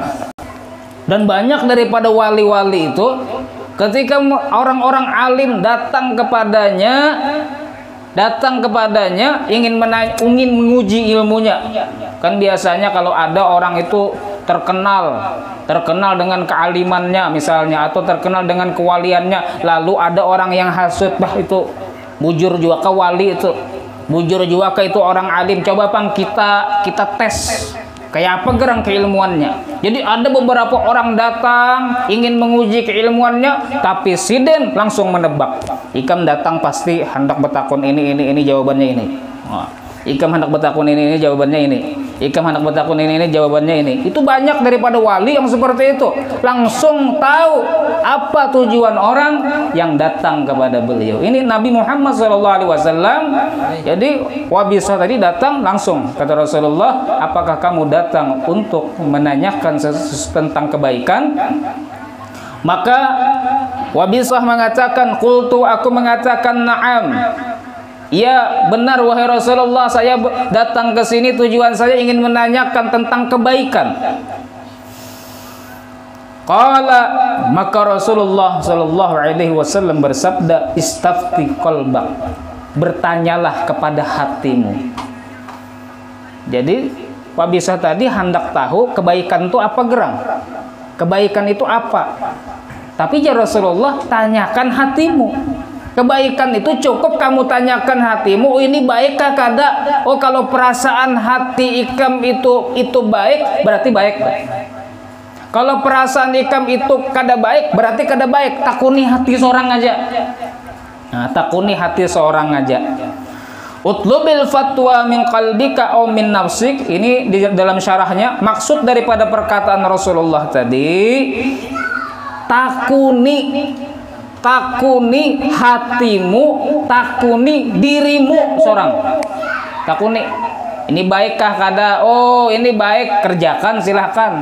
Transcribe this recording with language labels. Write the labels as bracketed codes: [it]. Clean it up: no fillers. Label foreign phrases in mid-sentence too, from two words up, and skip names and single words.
[id] Dan banyak daripada wali-wali itu, ketika orang-orang alim datang kepadanya ingin menguji ilmunya. Kan biasanya kalau ada orang itu terkenal dengan kealimannya misalnya, atau terkenal dengan kewaliannya, lalu ada orang yang hasud, [bjn] bah itu bujur juga ke wali itu, bujur juga ke itu orang alim, coba bang kita tes kayak apa gerang keilmuannya. [id] Jadi ada beberapa orang datang ingin menguji keilmuannya, tapi siden langsung menebak. [bjn] Ikam datang pasti hendak betakun ini jawabannya ini. Ikam hendak betakun ini jawabannya ini. Ikam hendak betakun ini jawabannya ini. [id] Itu banyak daripada wali yang seperti itu, langsung tahu apa tujuan orang yang datang kepada beliau. Ini Nabi Muhammad SAW. Jadi Wabisah tadi datang langsung kata Rasulullah, apakah kamu datang untuk menanyakan tentang kebaikan? Maka Wabisah mengatakan, qultu, aku mengatakan, na'am, ya benar wahai Rasulullah, saya datang ke sini tujuan saya ingin menanyakan tentang kebaikan. Qala, maka Rasulullah [ar] صلى الله عليه وسلم [id] bersabda, [ar] استفت قلبك, [id] bertanyalah kepada hatimu. Jadi Wabisah tadi hendak tahu kebaikan itu apa gerang, kebaikan itu apa. Tapi ya Rasulullah, tanyakan hatimu. Kebaikan itu cukup kamu tanyakan hatimu, [bjn] oh ini baikkah kada? Oh kalau perasaan hati ikam itu baik, berarti baik. Kalau perasaan ikam itu kada baik, berarti kada baik. Takuni hati seorang aja. Nah, takuni hati seorang aja. [ar] اطلب الفتوى من قلبك أو من نفسك. [id] Ini di dalam syarahnya, maksud daripada perkataan Rasulullah tadi, takuni hatimu, takuni dirimu seorang. [bjn] Takuni, ini baikkah kada? Oh ini baik, kerjakan silahkan.